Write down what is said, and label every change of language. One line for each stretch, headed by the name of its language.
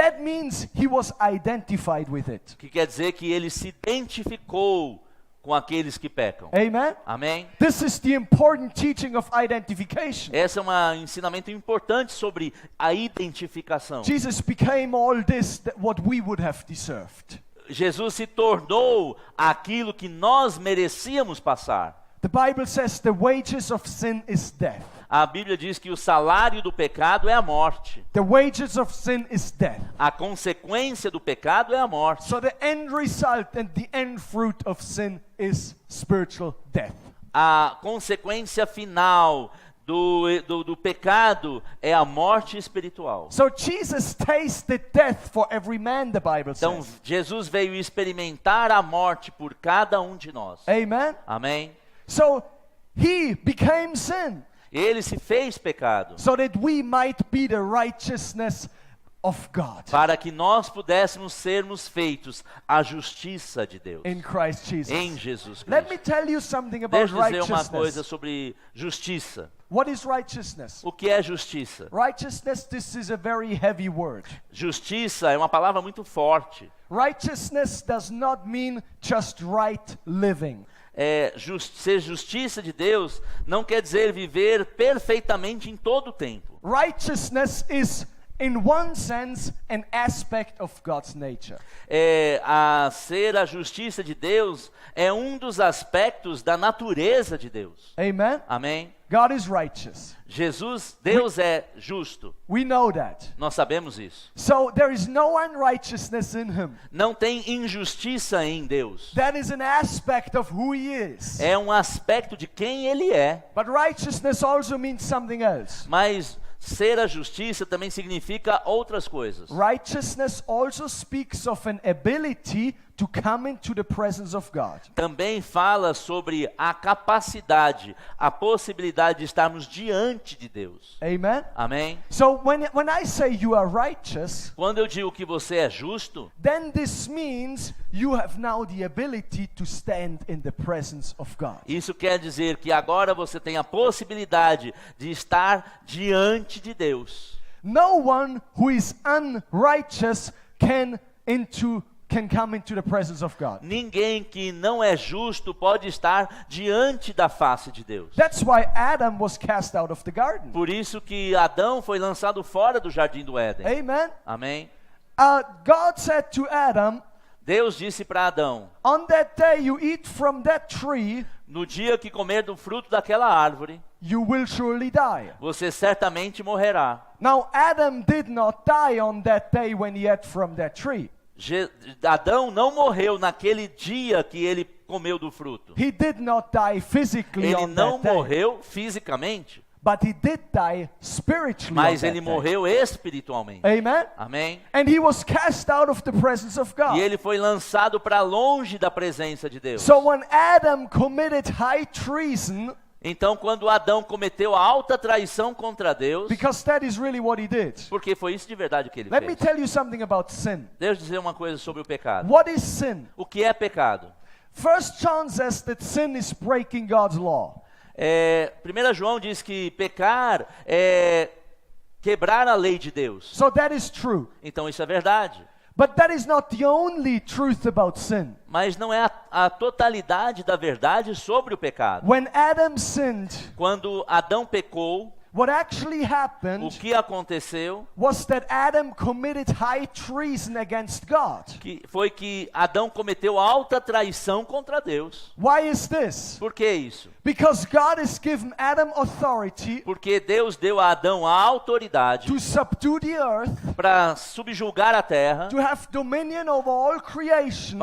English: That means he was identified with it.
Portuguese: Que quer dizer que ele se identificou com aqueles que pecam.
English: Amen.
Portuguese: Amém?
English: This is the important teaching of identification.
Portuguese: Esse é um ensinamento importante sobre a identificação.
English: Jesus became all this that what we would have deserved.
Portuguese: Jesus se tornou aquilo que nós merecíamos passar.
English: The Bible says the wages of sin is death.
Portuguese: A Bíblia diz que o salário do pecado é a morte.
English: The wages of sin is death.
Portuguese: A consequência do pecado é a morte.
English: So the end result and the end fruit of sin is spiritual death.
Portuguese: A consequência final do pecado é a morte espiritual.
English: So Jesus tasted death for every man, the Bible
Portuguese: Então
English: says.
Portuguese: Jesus veio experimentar a morte por cada um de nós.
English: Amen.
Portuguese: Amém?
English: So he became sin
Portuguese: Ele se fez pecado
English: so that we might be the righteousness of God
Portuguese: para que nós pudéssemos sermos feitos a justiça de Deus
English: in Christ Jesus.
Portuguese: em Jesus
English: Let me
Portuguese: Cristo.
English: tell you something about
Portuguese: Deixa eu dizer uma coisa
English: righteousness.
Portuguese: sobre justiça.
English: What is righteousness?
Portuguese: O que é justiça?
English: Righteousness, this is a very heavy word.
Portuguese: Justiça é uma palavra muito forte.
English: Righteousness does not mean just right living.
Portuguese: Ser justiça de Deus não quer dizer viver perfeitamente em todo o tempo.
English: Righteousness is, in one sense, an aspect of God's nature.
Portuguese: Ser a justiça de Deus é um dos aspectos da natureza de Deus.
English: Amen?
Portuguese: Amém?
English: God is righteous.
Portuguese: Deus é justo.
English: We know that.
Portuguese: Nós sabemos isso.
English: So there is no unrighteousness in him.
Portuguese: Não tem injustiça em Deus.
English: That is an aspect of who he is.
Portuguese: É um aspecto de quem Ele é.
English: But righteousness also means something else.
Portuguese: Mas ser a justiça também significa outras coisas.
English: Righteousness also speaks of an ability to come into the presence of God.
Portuguese: Também fala sobre a capacidade, a possibilidade de estarmos diante de Deus.
English: Amen?
Portuguese: Amém?
English: So when I say you are righteous,
Portuguese: Quando eu digo que você é justo,
English: then this means you have now the ability to stand in the presence of God.
Portuguese: isso quer dizer que agora você tem a possibilidade de estar diante de Deus.
English: No one who is unrighteous can come into the presence of God.
Portuguese: Ninguém que não é justo pode estar diante da face de Deus.
English: That's why Adam was cast out of the garden.
Portuguese: Por isso que Adão foi lançado fora do jardim do Éden.
English: Amen.
Portuguese: Amém?
English: God said to Adam,
Portuguese: Deus disse para Adão:
English: on that day you eat from that tree,
Portuguese: no dia que comer do fruto daquela árvore,
English: you will surely die.
Portuguese: você certamente morrerá.
English: Now Adam did not die on that day when he ate from that tree.
Portuguese: Adão não morreu naquele dia que ele comeu do fruto.
English: He did not die physically
Portuguese: Ele
English: on
Portuguese: não
English: that day,
Portuguese: morreu fisicamente,
English: but he did die spiritually
Portuguese: mas
English: on
Portuguese: ele
English: that day.
Portuguese: morreu espiritualmente.
English: Amen.
Portuguese: Amém?
English: And he was cast out of the presence of God.
Portuguese: E ele foi lançado para longe da presença de Deus.
English: So when Adam committed high treason,
Portuguese: Então, quando Adão cometeu a alta traição contra Deus,
English: because that is really what he did.
Portuguese: porque foi isso de verdade que ele
English: Let me
Portuguese: fez.
English: tell you something about sin.
Portuguese: Deixa eu dizer uma coisa sobre o pecado.
English: What is sin?
Portuguese: O que é pecado?
English: 1 John says that sin is breaking God's law.
Portuguese: 1 João diz que pecar é quebrar a lei de Deus.
English: So that is true.
Portuguese: Então isso é verdade.
English: But that is not the only truth about sin.
Portuguese: Mas não é a totalidade da verdade sobre o pecado.
English: When Adam sinned,
Portuguese: Quando Adão pecou,
English: what actually
Portuguese: o
English: happened
Portuguese: que aconteceu
English: was that Adam committed high treason against God.
Portuguese: foi que Adão cometeu alta traição contra Deus.
English: Why is this?
Portuguese: Por que isso?
English: Because God has given Adam authority
Portuguese: Porque Deus deu a Adão a autoridade
English: to subdue the earth,
Portuguese: para subjugar a terra,
English: to have dominion over all creation,